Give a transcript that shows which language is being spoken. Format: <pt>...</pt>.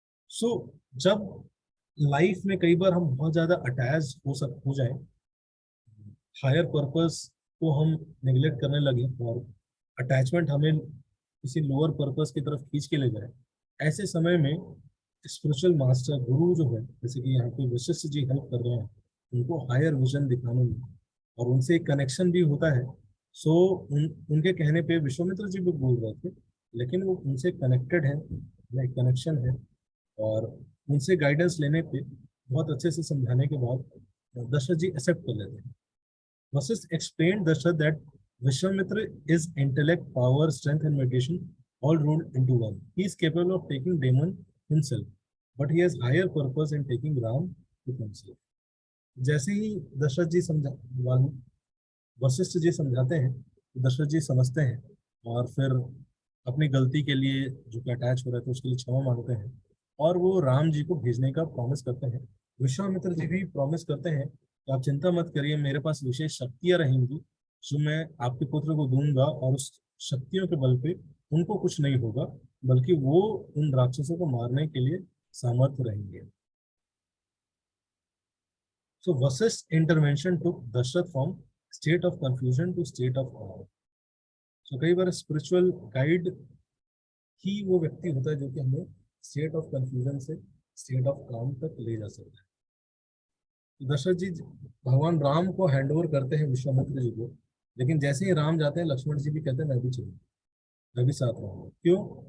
<hi>सो जब लाइफ में कई बार हम बहुत ज्यादा अटैच हो जाए, हायर पर्पस को हम नेग्लेक्ट करने लगे और अटैचमेंट हमें किसी लोअर पर्पस की तरफ खींच के ले जाए, ऐसे समय में स्पिरिचुअल मास्टर गुरु जो है, जैसे कि यहाँ पे वशिष्ठ जी हेल्प कर रहे हैं उनको हायर विजन दिखाने में, और उनसे एक कनेक्शन भी होता है। सो उनके कहने पे विश्वामित्र जी भी बोल रहे थे, लेकिन वो उनसे कनेक्टेड है, एक कनेक्शन है, और उनसे गाइडेंस लेने पे बहुत अच्छे से समझाने के बाद दशरथ जी एक्सेप्ट कर लेते हैं।</hi> <en>Vasist explained Dasharatha that Vishwamitra is intellect, power, strength, and meditation all rolled into one. He is capable of taking demon himself, but he has higher purpose in taking Ram with himself.</en> <hi>जैसे ही दशरथ जी समझा वशिष्ठ जी समझाते हैं, तो दशरथ जी समझते हैं और फिर अपनी गलती के लिए जो कि अटैच हो रहे थे उसके लिए क्षमा मांगते हैं, और वो राम जी को भेजने का प्रॉमिस करते हैं। विश्वामित्र जी भी प्रॉमिस करते हैं कि आप चिंता मत करिए, मेरे पास विशेष शक्तियां रहेंगी जो मैं आपके पुत्र को दूंगा, और उस शक्तियों के बल पे उनको कुछ नहीं होगा, बल्कि वो उन राक्षसों को मारने के लिए सामर्थ्य रहेंगे।</hi> <en>So Vasist's intervention took Dashrath from state of confusion to state of awe.</en> <hi>So कई बार स्पिरिचुअल गाइड ही वो व्यक्ति होता है जो कि हमें</hi> <en>state of confusion</en> <hi>से</hi> <en>state of काम</en> <hi>तक ले जा सकता है। तो दशरथ जी भगवान राम को हैंड ओवर करते हैं विश्वामित्र जी को, लेकिन जैसे ही राम जाते हैं लक्ष्मण जी भी कहते हैं मैं भी चलूँ, मैं भी साथ रहूंगा। क्यों?</hi>